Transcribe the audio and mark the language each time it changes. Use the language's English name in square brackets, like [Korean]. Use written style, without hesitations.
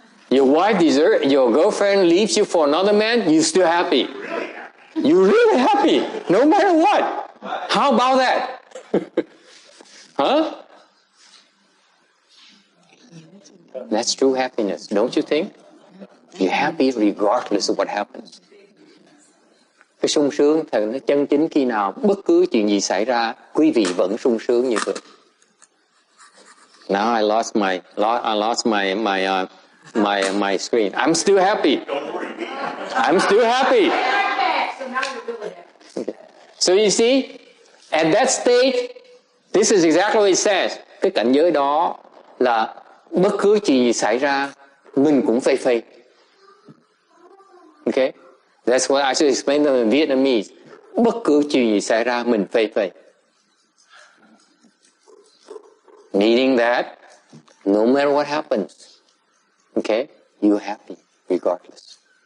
[English] Your girlfriend leaves you for another man, you're still happy. You're really happy, no matter what. How about that? Huh? That's true happiness, don't you think? You're happy regardless of what happens. [Vietnamese] Cái sung sướng thật nó chân chính khi nào bất cứ chuyện gì xảy ra, quý vị vẫn sung sướng như vậy. [English] Now I lost my screen. I'm still happy. I'm still happy. Okay. So you see, at that stage, this is exactly what it says. [Vietnamese] Cái cảnh giới đó là bất cứ chuyện gì xảy ra, mình cũng phây phây. [English] Okay? That's what I should explain them in Vietnamese. [Vietnamese] Bất cứ chuyện gì xảy ra, mình phây phây. [English] Meaning that, no matter what happens, okay, you're happy regardless.